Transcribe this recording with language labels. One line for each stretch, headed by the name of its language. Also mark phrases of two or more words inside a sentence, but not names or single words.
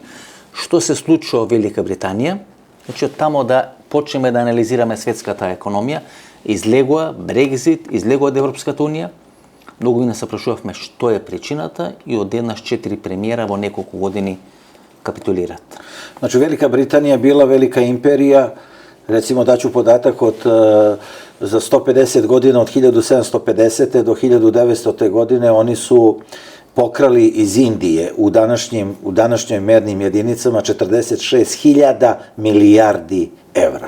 Macedonian: Што се случува во Велика Британија? Значи, од тамо да почнеме да анализираме светската економија, излегува Брекзит, излегува од Европската унија. Многу не се прашувавме што е причината и одеднаш 4 премиера во неколку години капитулират. Значи, Велика Британија била велика империја,
Serbian: recimo daću podatak za 150 godina, od 1750. do 1900. godine, oni su pokrali iz Indije u današnjim mernim jedinicama 46.000 milijardi evra.